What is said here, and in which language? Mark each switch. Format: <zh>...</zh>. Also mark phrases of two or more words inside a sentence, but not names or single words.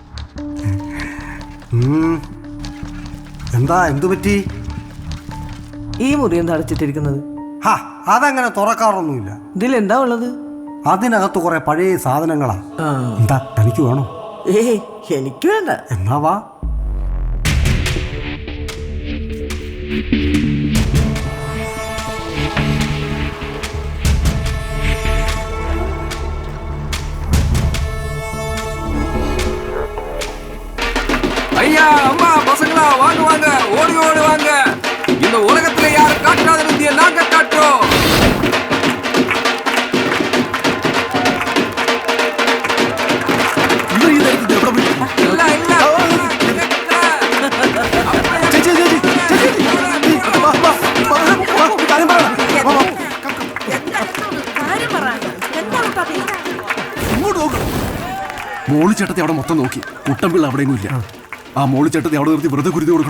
<ml>എന്താ, എന്തു പറ്റി? ഈ മുറി എന്താ അടച്ചിട്ടിരിക്കുന്നത്? ഹാ, അതങ്ങനെ തുറക്കാറൊന്നുമില്ല. ഇതിലെന്താ ഉള്ളത്? അതിനകത്ത് കുറെ പഴയ സാധനങ്ങളാ. എന്താ തനിക്ക് വേണോ? ഏയ്, എനിക്ക് വേണ്ട. എന്നാ വാ.</ml> <ta>ஐயா, அம்மா, பசங்களா, வாங்க வாங்க, ஓடி ஓடி வாங்க. இந்த உலகத்துல யாரும் காட்டாத வித்தியை நாங்க காட்டுறோம். இல்ல, இல்ல.</ta> <ml>മോളി ചേട്ടത്തെ അവിടെ മൊത്തം നോക്കി, കുട്ടമ്പിള്ള അവിടെയൊന്നും ഇല്ല. ആ മോളി ചേട്ടത്തെ അവിടെ നിർത്തി വെറുതെ കുരുതി കൊടുക്കണോ?</ml>